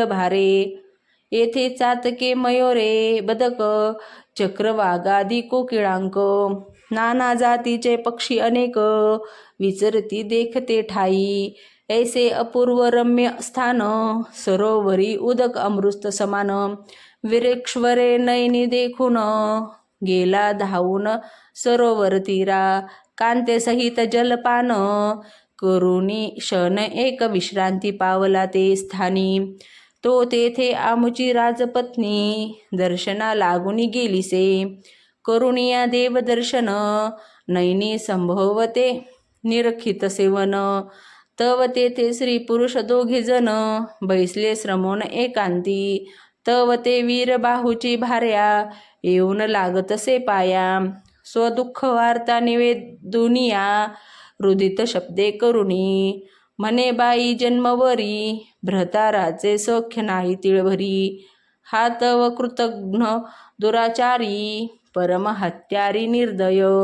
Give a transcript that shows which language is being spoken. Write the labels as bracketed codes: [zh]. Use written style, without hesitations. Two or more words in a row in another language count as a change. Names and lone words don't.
[mr] भारे, येथे चातके मयोरे बदक, चक्रवागादी कोकिळांक, नाना जातीचे पक्षी अनेक, विचरती देखते ठाई, ऐसे अपूर्व रम्य स्थान, सरोवरी उदक अमृत समान, विरेक्षवरे नयनी देखून, गेला धावून सरोवर तीरा, कांते सहित जलपान, करुणी क्षण एक विश्रांती पावला ते स्थानी, तो तेथे आमुची राजपत्नी, दर्शना लागुनी गेलीसे, करुणिया देवदर्शन, नयनी संभवते निरखित सेवन, तव तेथे स्त्री पुरुष दोघे जण, बैसले श्रमोन एकांती, तव ते वीर बाहूची भार्या, येऊन लागतसे पाया, स्वदुःख वार्ता निवेदुनिया, रुदित शब्दे करुणी, म्हणे बाई जन्मवरी, भ्रताराचे सौख्य नाही तिळभरी, हा तव कृतघ्न दुराचारी, परम हत्यारी निर्दय,